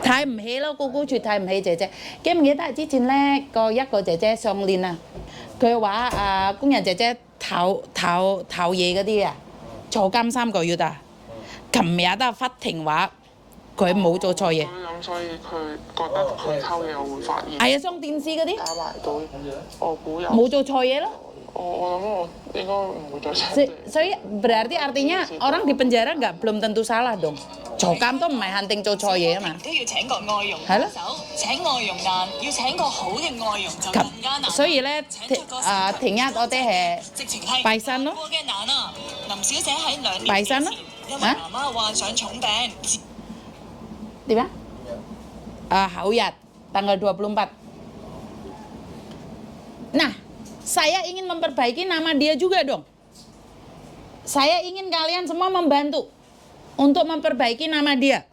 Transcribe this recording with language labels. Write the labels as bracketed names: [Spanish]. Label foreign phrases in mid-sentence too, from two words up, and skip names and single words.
[Cantonese] 睇唔起咯，個僱主睇唔起姐姐。記唔記得之前咧一個姐姐上年啊，佢話工人姐姐偷嘢嗰啲啊，坐監3個月啊。琴日都法庭話。佢冇做錯嘢，咁所以佢覺得佢偷嘢我會發現。係啊，上電視嗰啲。打埋到，我估有。冇做錯嘢咯。我諗我應該唔會再錯。 [Indonesian] 所以 berarti artinya orang di penjara nggak belum tentu salah dong。 [Cantonese] 坐監都唔係肯定做錯嘢啊嘛。都要請個外傭幫手，請外傭難，要請個好嘅外傭就更加難。所以咧，停日我哋係拜山咯。林小姐喺2年拜山咯。因為媽媽患上重病。 [Indonesian] Di mana? Hauyat, tanggal 24. Nah, saya ingin memperbaiki nama dia juga dong. Saya ingin kalian semua membantu untuk memperbaiki nama dia.